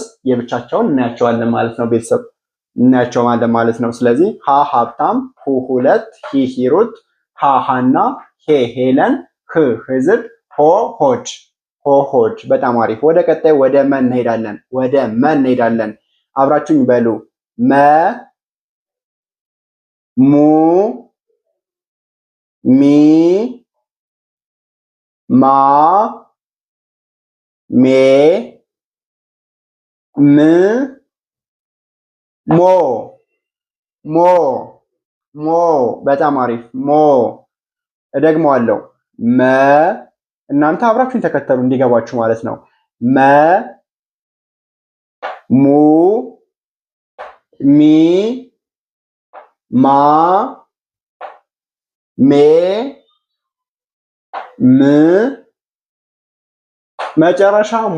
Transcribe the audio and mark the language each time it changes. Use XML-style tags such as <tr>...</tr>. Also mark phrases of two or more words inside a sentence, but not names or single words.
<am>የብቻቸውን እናያቸዋለን ማለት ነው። ቤተሰብ እናያቸዋለን ማለት ነው። ስለዚህ ሃ ሀብታም፣ ሁ ሁለት፣ ሂ ሂሩት፣ ሃ ሃና፣ ሄ ሄለን፣ ህ ህዝብ፣ ሆ ሆድ። ሆ ሆድ። በጣም አሪፍ። ወደ ቀጣይ ወደ መ እንሄዳለን። ወደ መ እንሄዳለን። አብራችሁኝ በሉ። መ ሙ ሚ ማ ሜ ም ሞ ሞ ሞ። በጣም አሪፍ ሞ። እደግመዋለሁ። መ እናንተ አብራችሁን ተከተሉ እንዲገባችሁ ማለት ነው። መ ሙ ሚ ማ ሜ ም መጨረሻ ሞ</am>